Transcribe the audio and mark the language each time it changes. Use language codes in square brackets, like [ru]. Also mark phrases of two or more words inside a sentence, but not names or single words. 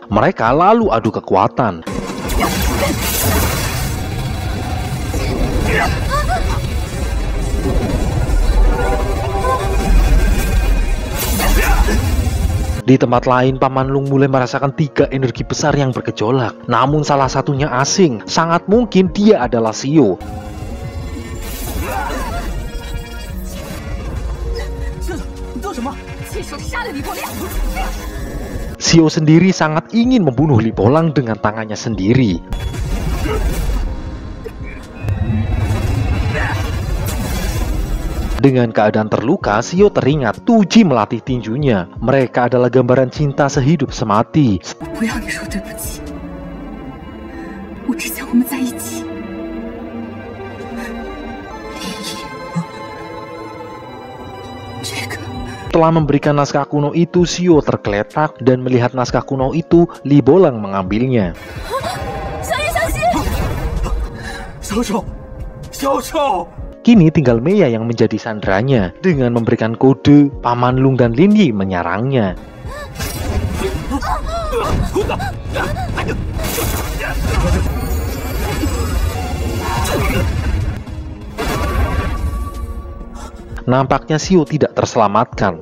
[id] Mereka lalu adu kekuatan. Di tempat lain, Paman Lung mulai merasakan 3 energi besar yang bergejolak. Namun salah satunya asing. Sangat mungkin dia adalah Xiao. [zh] 什么？亲手杀了李国亮。 [id] Xiao sendiri sangat ingin membunuh Li Bolang dengan tangannya sendiri. Dengan keadaan terluka, Xiao teringat Tuji melatih tinjunya. Mereka adalah gambaran cinta sehidup semati. [zh] 不要你说对不起，我只想我们在一起。 [id] Setelah memberikan naskah kuno itu, Xiao tergeletak dan melihat naskah kuno itu, Li Bolang mengambilnya. [zh] 小丑，小丑！ [id] Kini tinggal Meiya yang menjadi sandranya dengan memberikan kode. Paman Lung dan Lin Yi menyerangnya. Nampaknya Xiao tidak terselamatkan.